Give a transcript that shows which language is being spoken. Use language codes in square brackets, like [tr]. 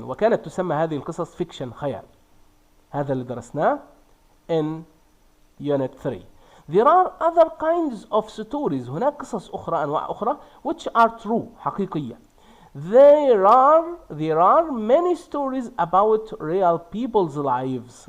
[ar] وكانت تسمى هذه القصص fiction خيال. هذا اللي درسناه [en] in unit 3. There are other kinds of stories. [ar] هناك قصص أخرى أنواع أخرى [en] which are true [ar] حقيقية. [en] There are many stories about real people's lives.